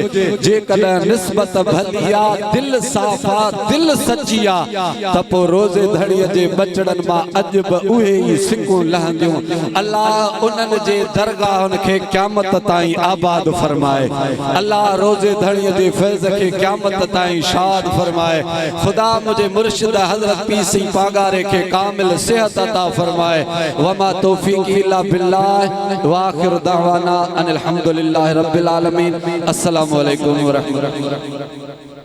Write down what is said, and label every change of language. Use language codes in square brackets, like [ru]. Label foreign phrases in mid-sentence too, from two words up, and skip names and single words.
[sd] जेकॾहिं निस्बत भली आ, दिल साफ़ आ, दिल सची आ त पोइ रोज़े धड़ीअ जे बचड़नि मां अॼु बि उहे ई सिकूं लहंदियूं। अल्लाह उन्हनि जे दरगाहनि खे क़यामत ताईं आबाद फरमाए। अल्लाह रोज़े धड़ी जे फैज़ के क़यामत ताईं शाद फरमाए। [ur] خدا مجھے مرشد حضرت پیسی پاگارے کے کامل صحت عطا فرمائے. [ar] وما توفيقي إلا بالله وآخر دعوانا أن الحمد لله رب العالمين. السلام عليكم ورحمة الله.